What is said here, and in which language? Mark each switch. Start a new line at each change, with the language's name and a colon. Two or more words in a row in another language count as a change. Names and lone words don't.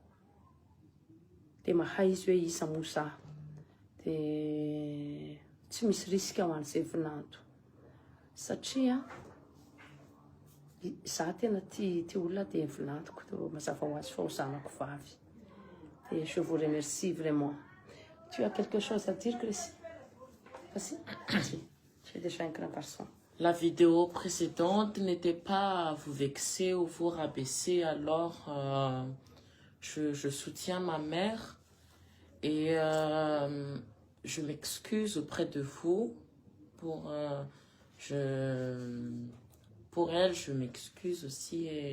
Malagasy: de mahay izy hoe iza moa za de tsy misy risque ho an'izay vinanto satria za tena tia olona de vinantoko mazava ho azy fa ho zanako vavy.
French: Et je vous remercie vraiment. Tu as quelque chose à dire, Chrissy? Vas-y. J'ai déjà un grand garçon. La vidéo précédente n'était pas à vous vexer ou vous rabaisser, alors je soutiens ma mère et je m'excuse auprès de vous pour elle, je m'excuse aussi et